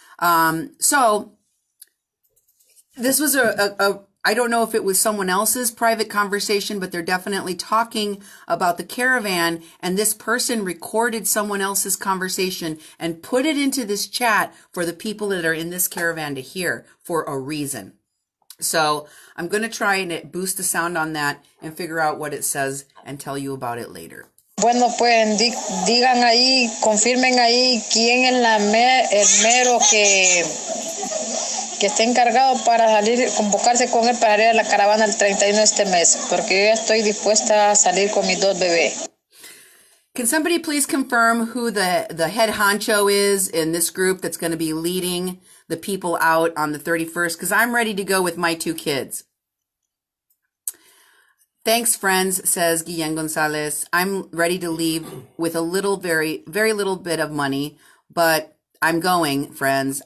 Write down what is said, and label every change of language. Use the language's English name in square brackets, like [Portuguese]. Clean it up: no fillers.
[English] So this was I don't know if it was someone else's private conversation, but they're definitely talking about the caravan, and this person recorded someone else's conversation and put it into this chat for the people that are in this caravan to hear for a reason. So I'm going to try and boost the sound on that and figure out what it says and tell you about it later. [Spanish] Bueno, pues digan ahí, confirmen ahí quién es el mero que esté encargado para salir, convocarse con él para ir a la caravana el 31 de este mes, porque yo ya estoy dispuesta a salir con mis 2 bebés. [English] Can somebody please confirm who the head honcho is in this group that's going to be leading the people out on the 31st? Because I'm ready to go with my 2 kids. Thanks, friends, says Guillen Gonzalez. I'm ready to leave with a little, very, very little bit of money, but I'm going, friends.